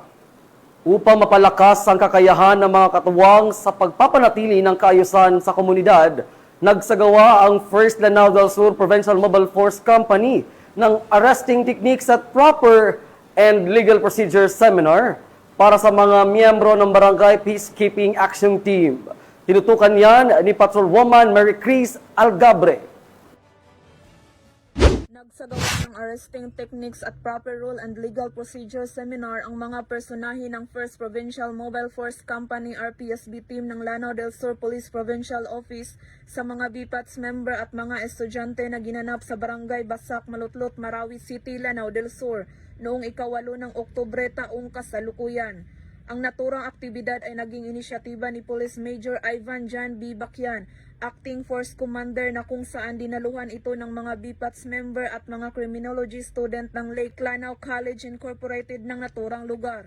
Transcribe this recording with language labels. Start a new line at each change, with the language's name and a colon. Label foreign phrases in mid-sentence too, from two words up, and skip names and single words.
Filipino: Upang mapalakas ang kakayahan ng mga katuwang sa pagpapanatili ng kaayusan sa komunidad, nagsagawa ang 1st Lanao del Sur Provincial Mobile Force Company ng Arresting Techniques at Proper and Legal Procedures Seminar para sa mga miyembro ng Barangay Peacekeeping Action Team. Tinutukan yan ni Patrolwoman Mary Chris Algabre. Nagsagawa ng Arresting Techniques at Proper Rule and Legal Procedure Seminar ang mga personahe ng 1st Provincial Mobile Force Company RPSB Team ng Lanao del Sur Police Provincial Office sa mga BPATS member at mga estudyante na ginanap sa Barangay Basak, Malutlot, Marawi City, Lanao del Sur noong 8 ng Oktubre taong kasalukuyan. Ang naturang aktibidad ay naging inisyatiba ni Police Major Ivan Jan B. Bakyan, Acting Force Commander, na kung saan dinaluhan ito ng mga BPATS member at mga
English: criminology student
Filipino: ng Lake Lanao College Incorporated ng naturang lugar.